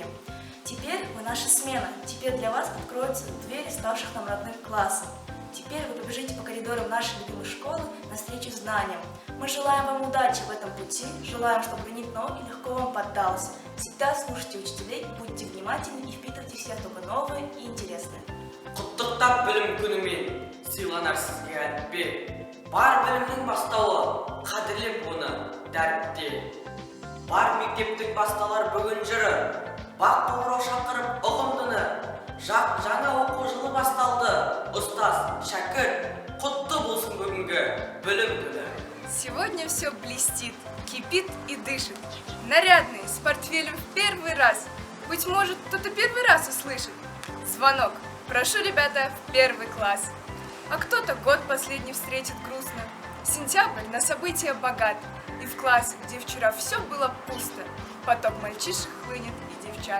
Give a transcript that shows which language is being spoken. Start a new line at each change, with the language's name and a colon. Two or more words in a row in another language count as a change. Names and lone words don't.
Russian: Теперь вы наша смена, теперь для вас откроются двери ставших нам родным классом. Теперь вы побежите по коридорам нашей любимой школы навстречу знаниям. Мы желаем вам удачи в этом пути, желаем, чтобы гранит науки легко вам поддался. Всегда слушайте учителей, будьте внимательны и впитывайте в себя только новое и интересное.
Kazakh: Құттықтап білім күнімен сыйланар сізге әліппе. Бар білімнің бастауы, қадірлеп оны дәріпте. Бар мектептің басталар бүгін жыры, бақ қоңырау шақырып ұғымдыны. Жаңа оқу жылы басталды, ұстаз, шәкірт, құтты болсын бүгінгі білім күні.
Russian: Сегодня все блестит, кипит и дышит. Нарядные, с портфелем в первый раз. Быть может, кто-то первый раз услышит. Звонок. Прошу, ребята, в первый класс. А кто-то год последний встретит грустно. Сентябрь на события богат. И в классе, где вчера все было пусто, поток мальчишек хлынет и девчат.